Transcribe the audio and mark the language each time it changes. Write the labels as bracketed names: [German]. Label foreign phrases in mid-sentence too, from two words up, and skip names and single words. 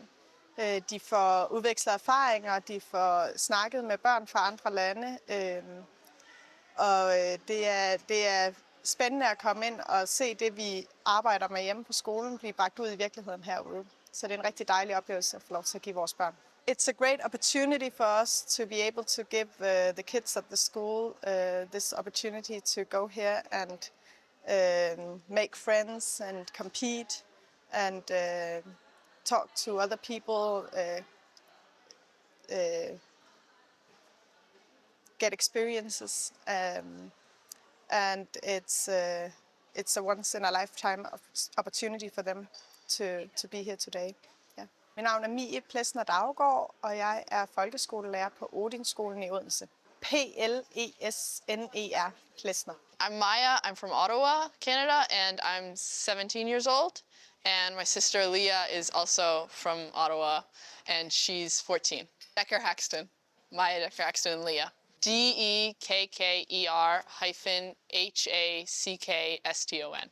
[Danish] De får udvekslet erfaringer, de får snakket med børn fra andre lande. Og det er spændende at komme ind og se det, vi arbejder med hjemme på skolen, blive bragt ud i virkeligheden herude. Så det er en rigtig dejlig oplevelse at få lov til at give vores børn. [English] It's a great opportunity for us to be able to give the kids at the school this opportunity to go here and make friends and compete and talk to other people, get experiences, and it's a once in a lifetime opportunity for them to be here today. [Danish] Mit navn er Mie Plesner Daugaard, og jeg er folkeskolelærer på Odense i Odense. Plesner. Plesner. [English] I'm Maya. I'm from Ottawa, Canada, and I'm 17 years old. And my sister Leah is also from Ottawa, and she's 14. Decker Haxton. Maya Decker Haxton and Leah. DEKKER-HACKSTON.